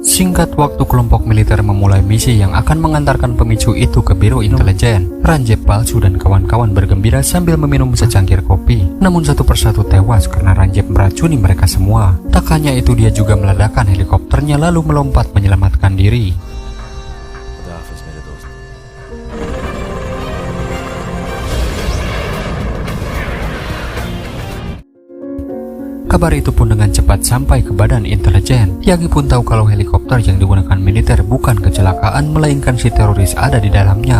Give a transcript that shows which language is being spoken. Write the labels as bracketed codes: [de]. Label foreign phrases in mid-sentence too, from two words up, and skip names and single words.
[id] Singkat waktu, kelompok militer memulai misi yang akan mengantarkan pemicu itu ke Biro Intelijen. Ranjep palsu dan kawan-kawan bergembira sambil meminum secangkir kopi. Namun satu persatu tewas karena Ranjep meracuni mereka semua. Tak hanya itu, dia juga meledakkan helikopternya lalu melompat menyelamatkan diri. [hi] खुदा हाफिज मेरे दोस्त। [id] Kabar itu pun dengan cepat sampai ke badan intelijen. Yagi pun tahu kalau helikopter yang digunakan militer bukan kecelakaan, melainkan si teroris ada di dalamnya.